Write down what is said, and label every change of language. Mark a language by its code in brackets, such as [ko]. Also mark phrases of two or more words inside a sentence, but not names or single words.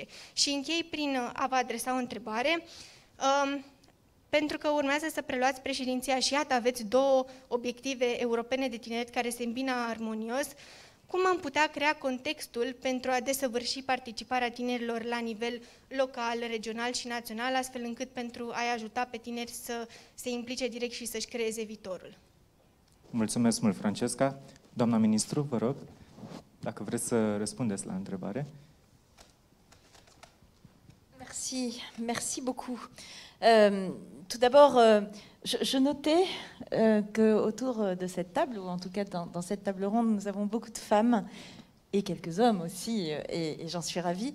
[ro] Și închei prin a vă adresa o întrebare. Pentru că urmează să preluați președinția și iată, aveți două obiective europene de tineret care se îmbină armonios, cum am putea crea contextul pentru a desăvârși participarea tinerilor la nivel local, regional și național, astfel încât pentru a-i ajuta pe tineri să se implice direct și să-și creeze viitorul? Mulțumesc mult, Francesca. Doamna ministru, vă rog, dacă vreți să răspundeți la întrebare. [fr] Merci beaucoup. Tout d'abord, je notais qu'autour de cette table, ou en tout cas dans cette table ronde, nous avons beaucoup de femmes et quelques hommes aussi, et j'en suis ravie.